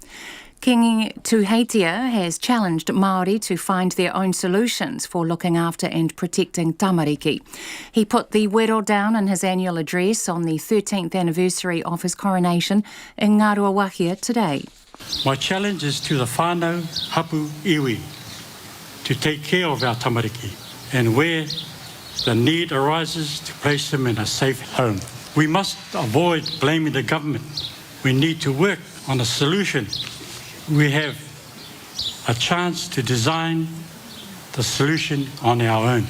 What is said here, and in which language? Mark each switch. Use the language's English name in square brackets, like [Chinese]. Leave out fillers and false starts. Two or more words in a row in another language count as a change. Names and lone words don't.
[English] King Tuheitia has challenged Maori to find their own solutions for looking after and protecting tamariki. He put the wero down in his annual address on the 13th anniversary of his coronation in Ngāruawāhia today. My challenge is to the [Māori] whānau hapu iwi [English] to take care of our tamariki and where the need arises to place them in a safe home. We must avoid blaming the government. We need to work on a solution. We have a chance to design the solution on our own.